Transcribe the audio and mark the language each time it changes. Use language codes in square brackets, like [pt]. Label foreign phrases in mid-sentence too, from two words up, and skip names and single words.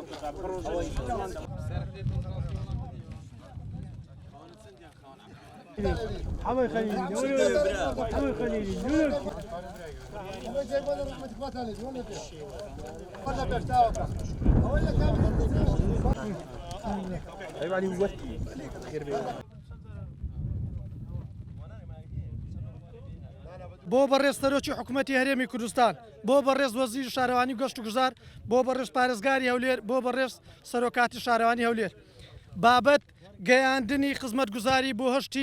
[ar] حماي خليلي حماي خليلي عيب علي وقتي خير بيه [ckb] بۆ بەڕێز سەرۆکی حکوومەتی هەرێمی کوردستان بۆ بەڕێز وەزیر شارەوانی گەشت و گوزار بۆ بەڕێز پارێزگاری هەولێر بۆ بەڕێز سەرۆکاتی شارەوانی هەولێر بابەت گەیاندنی خزمەتگوزاری بۆ هەشتی